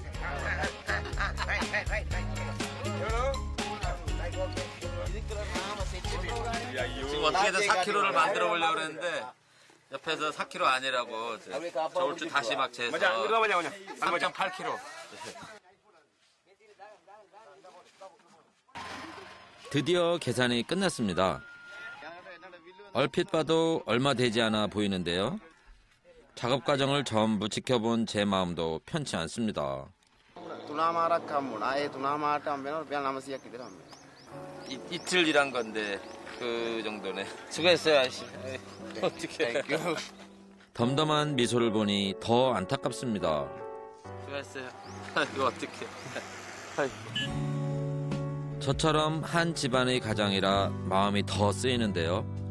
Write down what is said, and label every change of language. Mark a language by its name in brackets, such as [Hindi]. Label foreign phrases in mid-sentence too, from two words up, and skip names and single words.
[Korean] 지금 어떻게든 4kg를 만들어 보려고 그랬는데 옆에서 4kg 아니라고 저울줄 다시 막 재서 3.8kg. 드디어 계산이 끝났습니다. 얼핏 봐도 얼마 되지 않아 보이는데요. 작업 과정을 전부 지켜본 제 마음도 편치 않습니다. [Sinhala] තුනාමාරක් හම්බුණා. ඒ තුනාමාරට හම්බ වෙනවා රුපියල් 900ක් විතර හම්බ වෙනවා. [Korean] 이틀 일한 건데 그 정도네. 수고했어요, 아저씨. 어떻게? 덤덤한 미소를 보니 더 안타깝습니다. 수고했어요. 이거 어떡해. 저처럼 한 집안의 가장이라 마음이 더 쓰이는데요.